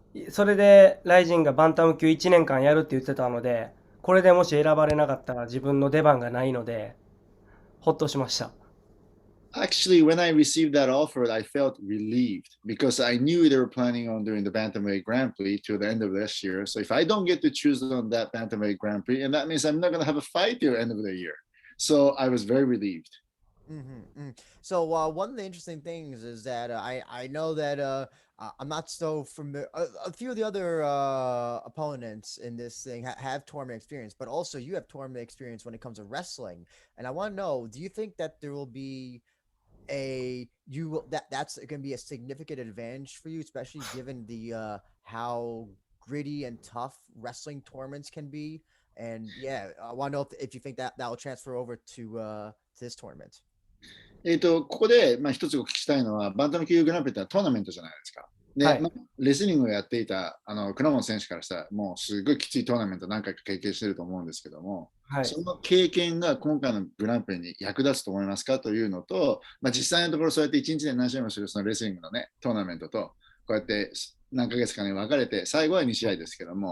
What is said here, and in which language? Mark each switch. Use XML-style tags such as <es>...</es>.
<ja>それで、ライジンがバンタム級1年間やるって言ってたので、これでもし選ばれなかったら自分の出番がないので、ほっとしました。</ja> <en>Actually, when I received that offer, I felt relieved because I knew they were planning on doing the Bantamweight Grand Prix to the end of this year. So if I don't get to choose on that Bantamweight Grand Prix, and that means I'm not going to have a fight till the end of the year. So I was very relieved. So one of the interesting things is that I know that I'm not so familiar. A few of the other opponents in this thing have tournament experience, but also you have tournament experience when it comes to wrestling. And I want to know, do you think that there will be that's going to be a significant advantage for you, especially given the how gritty and tough wrestling tournaments can be? And yeah, I want to know if you think that will transfer over to this tournament.</en> <ja>ここで、一つお聞きしたいのは、バンタム級グランプリってトーナメントじゃないですか。で、はい。レスリングをやっていた倉本選手からしたら、もうすごいきついトーナメント何回か経験してると思うんですけども、はい。その経験が今回のグランプリに役立つと思いますかというのと、実際のところそうやって1日で何試合もするそのレスリングのね、トーナメントと、こうやって何ヶ月かに分かれて、最後は2試合ですけども、</ja>